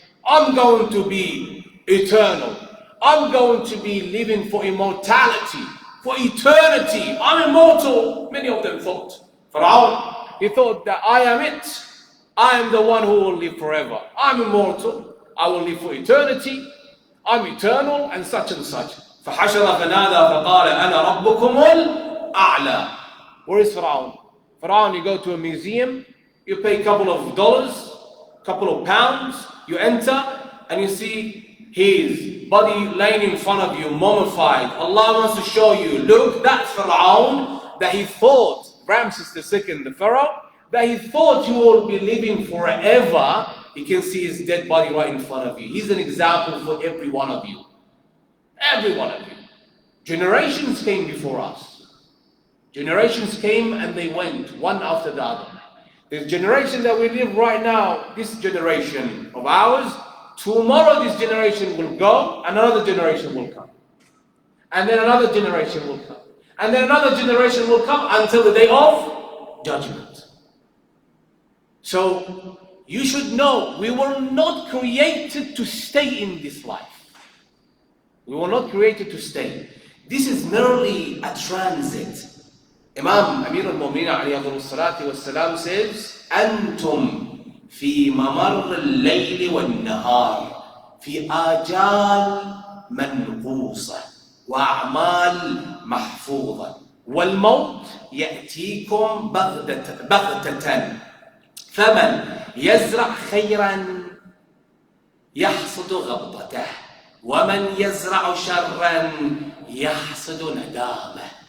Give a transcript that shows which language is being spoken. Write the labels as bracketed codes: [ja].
[en] I'm going to be eternal. I'm going to be living for immortality, for eternity. I'm immortal. Many of them thought. Pharaoh, he thought that I am it. I am the one who will live forever. I'm immortal. I will live for eternity. I'm eternal and such and such. [ar] فحشر فنادى فقال أنا ربكم الأعلى. [en] Where is Pharaoh? Pharaoh, you go to a museum, you pay a couple of dollars, couple of pounds, you enter and you see his body laying in front of you, mummified. Allah wants to show you, look, that Pharaoh that he thought, Ramses II, the Pharaoh, that he thought you will be living forever. You can see his dead body right in front of you. He's an example for every one of you. Every one of you. Generations came before us. Generations came and they went, one after the other. The generation that we live right now, this generation of ours, tomorrow this generation will go, another generation will come. And then another generation will come. And then another generation will come until the day of judgment. So, you should know, we were not created to stay in this life. We were not created to stay. This is merely a transit. [ar] Imam Amir al-Mu'minin alayhi salatu wassalam says, أنتم في ممر الليل والنهار في آجال منقوصة وأعمال محفوظة والموت يأتيكم بغتة فمن يزرع خيرا يحصد غبطته ومن يزرع شرا يحصد ندامه.